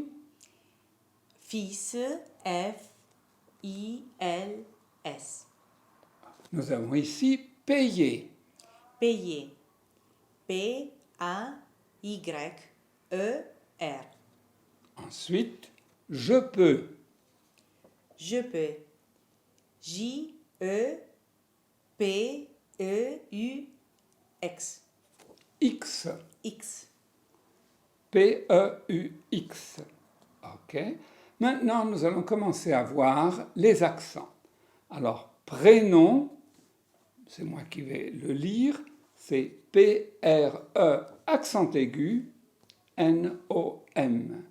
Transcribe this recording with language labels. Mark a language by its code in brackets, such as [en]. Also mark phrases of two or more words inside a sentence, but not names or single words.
[fr] Fils. F, I, L, S. Nous avons ici payer. Payer. P, A, Y, E, R. Ensuite, je peux. Je peux. J, E, P, E, U, X. X. X. P-E-U-X. OK. Maintenant, nous allons commencer à voir les accents. Alors, prénom, c'est moi qui vais le lire, c'est P-R-E, accent aigu, N-O-M.